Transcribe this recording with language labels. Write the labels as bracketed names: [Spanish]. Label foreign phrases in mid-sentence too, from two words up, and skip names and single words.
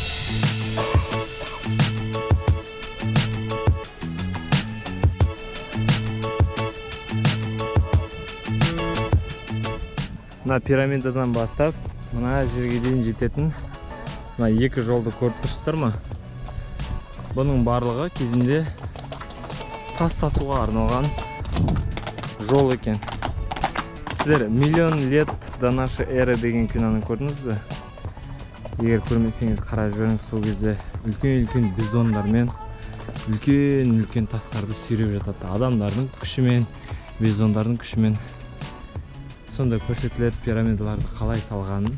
[Kazakh] Мына пирамидадан бастап, мына жерге дейін жететін мына екі жолды көріп тұрсыздар ма? Бұның барлығы кезінде тас тасуға арналған жол екен. Сіздер [Russian] «Миллион лет до нашей эры» [Kazakh] деген киноны көрдіңіз бе? Егер көрмесеңіз қарап жүріңіз, сол кезде үлкен бизондармен үлкен тастарды сүйреп жатады. Адамдардың күшімен, бизондардың күшімен. Сонда көрсетіледі пирамидаларды қалай салғанын.